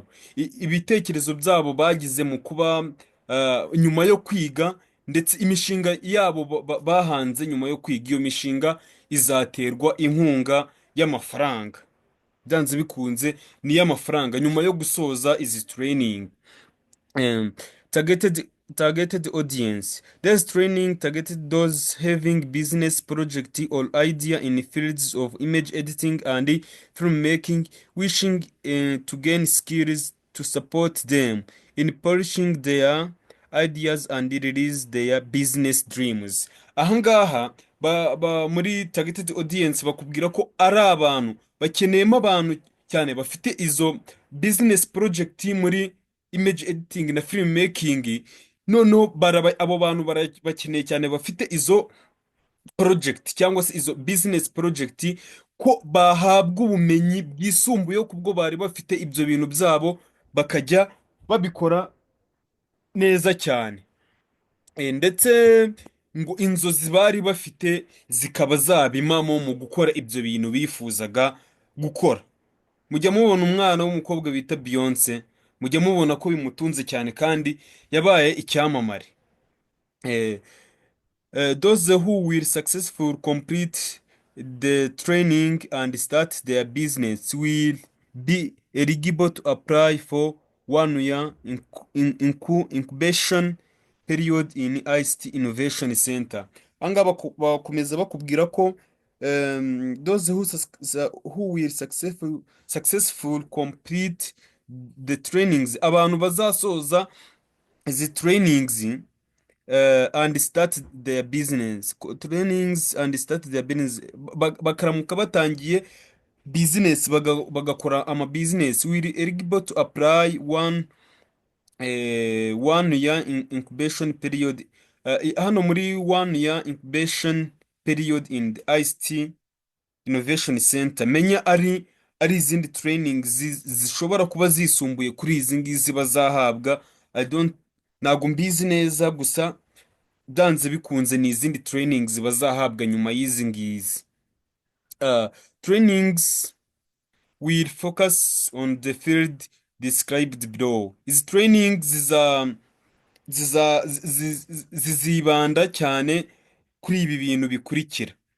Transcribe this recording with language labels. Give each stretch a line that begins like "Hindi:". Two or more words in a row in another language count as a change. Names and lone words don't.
Kinyarwanda: Ibitekerezo byabo bagize mu kuba nyuma yo kwiga, ndetse imishinga yabo bahanze nyuma yo kwiga, iyo mishinga izaterwa inkunga y'amafaranga, byanze bikunze ni y'amafaranga nyuma yo gusoza izi training.
English: um, targeted audience. This training targeted those having business project or idea in the fields of image editing and filmmaking, wishing to gain skills to support them in polishing their ideas and release their business dreams.
Kinyarwanda: Ahangaha muri
English: targeted audience
Kinyarwanda: bakubwira ko ari abantu bakeneyemo abantu cyane bafite izo
English: business project
Kinyarwanda: muri
English: image editing
Kinyarwanda: na
English: film making.
Kinyarwanda: Noneho abo bantu bakeneye cyane bafite izo project cyangwa se izo
English: business project,
Kinyarwanda: ko bahabwa ubumenyi bwisumbuyeho kubwo bari bafite ibyo bintu byabo, bakajya babikora neza cyane. Ndetse ngo inzozi bari bafite zikaba zabimamo mu gukora ibyo bintu bifuzaga gukora. Mujya mubona umwana w'umukobwa bita Beyonce, mujya mubona ko bimutunze cyane kandi yabaye icyamamare.
English: Those who will successful complete the training and start their business will be eligible to apply for 1 year incubation period in ICT Innovation Center.
Kinyarwanda: Anga bakomeza bakubwira ko
English: those who will successful complete the trainings,
Kinyarwanda: abantu bazasoza izi trainings
English: and start their business. Trainings and start their business.
Kinyarwanda: Bakaramuka batangiye business, bagakora ama business,
English: will eligible to apply 1 year incubation period.
Kinyarwanda: Hano muri
English: 1 year incubation period in the ICT Innovation Center,
Kinyarwanda: menya ari izindi training zishobora kuba zisumbuye kuri izi ngizi bazahabwa.
English: I don't
Kinyarwanda: Ntabwo mbizi neza, gusa byanze bikunze ni izindi trainings bazahabwa nyuma y'izi ngizi.
English: Uh, Trainings will focus on the field described below.
Kinyarwanda: Izi trainings zizibanda cyane kuri ibi bintu bikurikira.